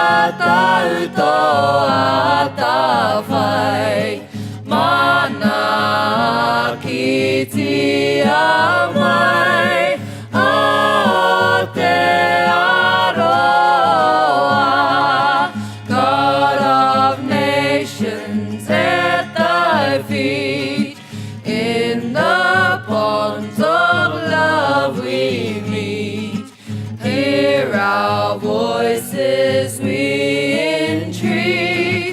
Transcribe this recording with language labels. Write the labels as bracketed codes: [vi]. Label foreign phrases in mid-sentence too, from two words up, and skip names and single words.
[ty] tao to ata fai mana kiti amai a te aroa, [en] God of nations at thy feet. In the ponds of love we meet. Hear our voices, we entreat.